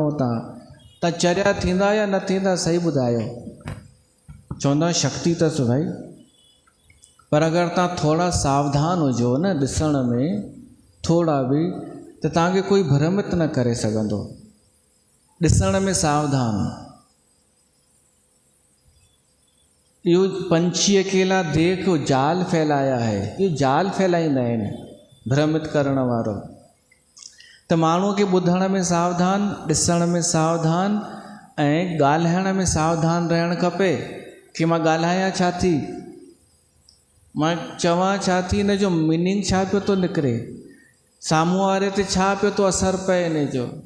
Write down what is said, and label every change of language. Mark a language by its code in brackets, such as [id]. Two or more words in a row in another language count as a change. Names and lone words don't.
[sd] तव्हां चरिया थींदा या न थींदा सही ॿुधायो। चवंदा शक्ति अथसि भाई, पर अगरि तव्हां थोरा सावधान हुजो न ॾिसण में, थोरा बि, त तव्हांखे कोई भ्रमित न करे सघंदो। ॾिसण में सावधान। इहो [hi] पंछी अकेला देख जाल फैलाया है, [sd] इहो जाल फैलाईंदा आहिनि भ्रमित करण वारो। त माण्हूअ खे ॿुधण में सावधान, ॾिसण में सावधान ऐं ॻाल्हाइण में सावधान रहणु खपे कि मां ॻाल्हायां छा थी, मां चवां छा थी, इन जो मीनिंग छा पियो थो निकिरे, साम्हूं वारे ते छा पियो थो असरु पए इन जो।